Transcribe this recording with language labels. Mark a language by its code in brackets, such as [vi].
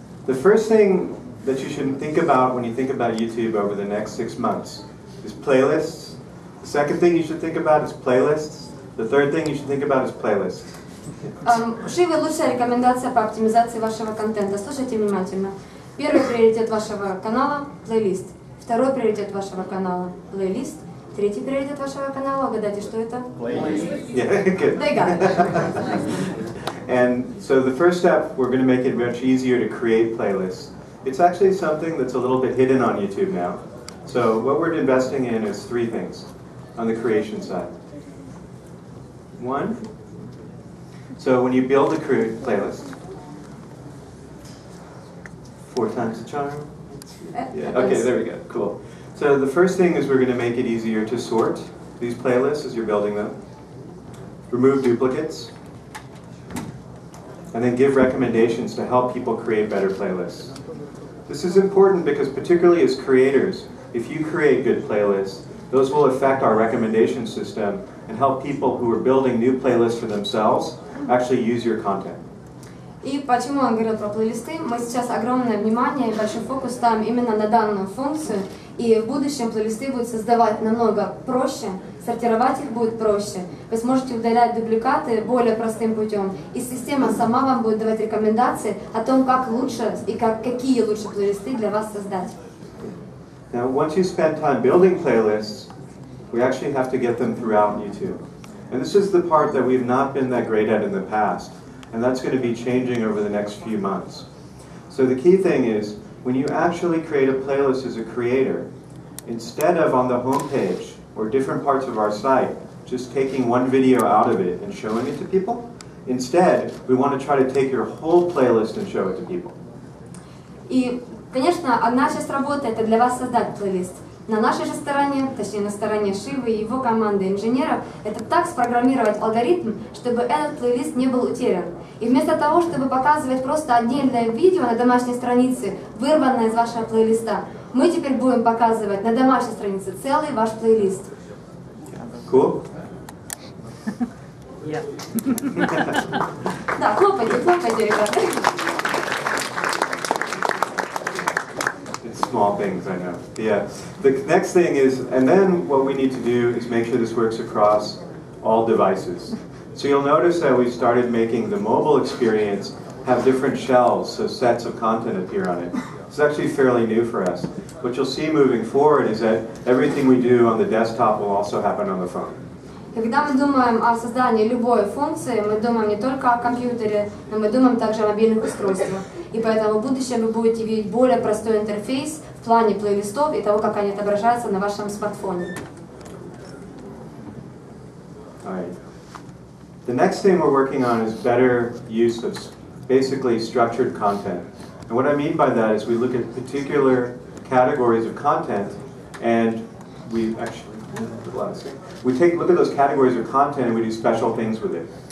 [en] The first thing that you should think about when you think about YouTube over the next 6 months is playlists. The second thing you should think about is playlists. The third thing you should think about is playlists. [ru] Шиве лучшая рекомендация по оптимизации вашего контента. Слушайте внимательно. Первый приоритет вашего канала – плейлист. Второй приоритет вашего канала – плейлист. Третий приоритет вашего канала, угадайте, что это? [en] Playlist. Yeah, good. They got it. And so the first step, we're going to make it much easier to create playlists. It's actually something that's a little bit hidden on YouTube now. So what we're investing in is 3 things on the creation side. 1, so when you build a playlist, 4 times the charm. Yeah. Okay, there we go. Cool. So the first thing is we're going to make it easier to sort these playlists as you're building them. Remove duplicates. And then give recommendations to help people create better playlists. This is important because particularly as creators, if you create good playlists, those will affect our recommendation system and help people who are building new playlists for themselves actually use your content. [ru] И почему он говорил про плейлисты? Мы сейчас огромное внимание и большой фокус ставим именно на данную функцию, и в будущем плейлисты будут создавать намного проще, сортировать их будет проще. Вы сможете удалять дубликаты более простым путем, и система сама вам будет давать рекомендации о том, как лучше и какие лучше плейлисты для вас создать. [en] Now, once you spend time building playlists, we actually have to get them throughout YouTube. And this is the part that we've not been that great at in the past. And that's going to be changing over the next few months. So the key thing is, when you actually create a playlist as a creator, instead of on the home page or different parts of our site, just taking one video out of it and showing it to people, instead, we want to try to take your whole playlist and show it to people. [ru] И, конечно, одна часть работы — это для вас создать плейлист. На нашей же стороне, точнее на стороне Шивы и его команды инженеров, это так спрограммировать алгоритм, чтобы этот плейлист не был утерян. И вместо того, чтобы показывать просто отдельное видео на домашней странице, вырванное из вашего плейлиста, мы теперь будем показывать на домашней странице целый ваш плейлист. [en] Cool? [ru] Да, хлопайте, ребята. [en] Small things, I know. Yeah. The next thing is, and then what we need to do is make sure this works across all devices. So you'll notice that we started making the mobile experience have different shelves, so sets of content appear on it. It's actually fairly new for us. What you'll see moving forward is that everything we do on the desktop will also happen on the phone. [ru] Когда мы думаем о создании любой функции, мы думаем не только о компьютере, но мы думаем также о мобильных устройствах. И поэтому в будущем вы будете видеть более простой интерфейс в плане плейлистов и того, как они отображаются на вашем смартфоне. [en] Alright. The next thing we're working on is better use of basically structured content. And what I mean by that is we look at particular categories of content and we actually look at those categories of content and we do special things with it.